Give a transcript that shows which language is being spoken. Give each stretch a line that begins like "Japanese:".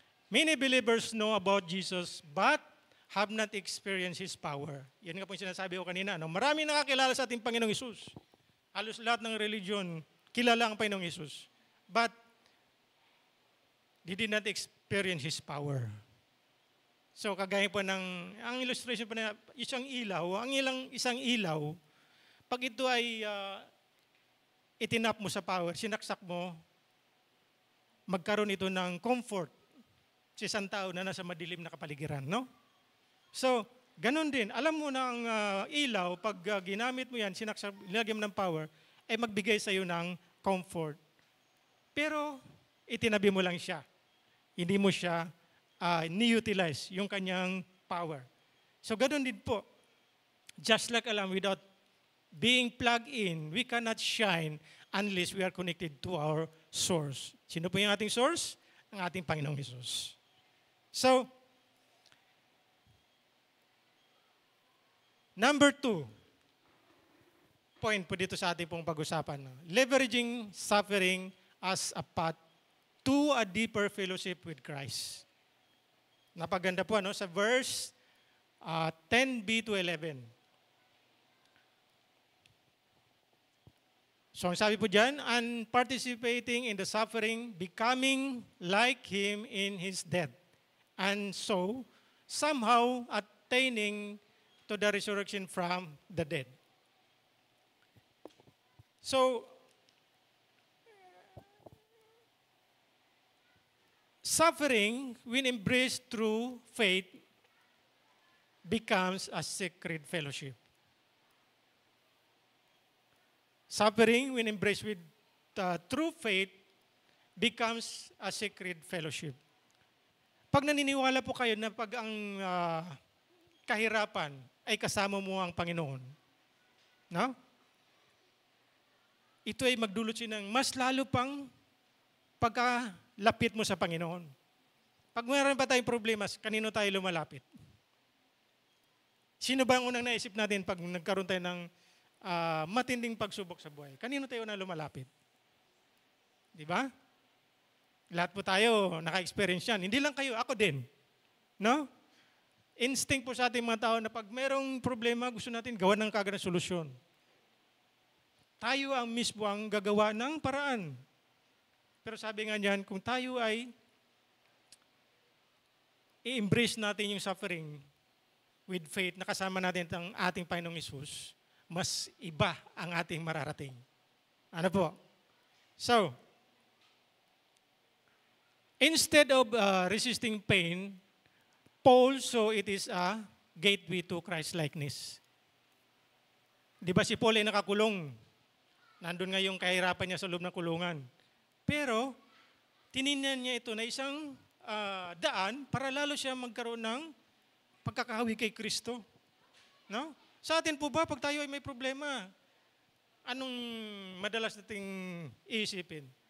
English: Many believers know about Jesus but have not experienced His power.
Filipino: Yan nga po yung sinasabi ko kanina. Marami nakakilala sa ating Panginoong Hesus. Halos lahat ng religion, kilala ang Panginoong Hesus.
English: But, they did not experience His power.
Filipino: So, kagaya po ang illustration po na isang ilaw, pag ito ay itinap mo sa power, sinaksak mo, magkaroon ito ng comfort sa isang tao na nasa madilim na kapaligiran, no? So, ganun din. Alam mo na ang ilaw, pag ginamit mo yan, nilagyan mo ng power, ay magbigay sa iyo ng comfort. Pero, itinabi mo lang siya. Hindi mo siya ni-utilize yung kanyang power. So, ganun din po.
English: Just like alam, without being plugged in, we cannot shine unless we are connected to our source.
Filipino: Sino po yung ating source? Ang ating Panginoong Hesus. So, number 2, point po dito sa ating pong pag-usapan. No?
English: Leveraging suffering as a path to a deeper fellowship with Christ.
Filipino: Napaganda po ano, sa verse 10b to 11. So ang sabi po dyan,
English: and participating in the suffering, becoming like Him in His death, and so somehow attaining to the resurrection from the dead. So, suffering, when embraced through faith, becomes a sacred fellowship. Suffering, when embraced with true faith, becomes a sacred fellowship.
Filipino: Pag naniniwala po kayo na pag ang kahirapan ay kasama mo ang Panginoon, no? Ito ay magdulot siya ng mas lalo pang pagkalapit mo sa Panginoon. Pag mayroon pa tayong problema, kanino tayo lumalapit? Sino ba ang unang naisip natin pag nagkaroon tayo ng matinding pagsubok sa buhay? Kanino tayo na lumalapit? Di ba? Lahat po tayo naka-experience yan. Hindi lang kayo, ako din. No? Instinct po sa ating mga tao na pag merong problema, gusto natin gawa ng kagad na solusyon. Tayo ang mismo ang gagawa ng paraan. Pero sabi nga niyan, kung tayo ay i-embrace natin yung suffering with faith, nakasama natin ang ating Panginoong Hesus, mas iba ang ating mararating. Ano po?
English: So, instead of resisting pain, Paul saw it is a gateway to Christ-likeness.
Filipino: Di ba si Paul ay nakakulong? Nandun nga yung kahirapan niya sa loob ng kulungan. Pero, tinignan niya ito na isang daan para lalo siya magkaroon ng pagkakahawi kay Kristo. No? Sa atin po ba, pag tayo ay may problema, anong madalas nating iisipin?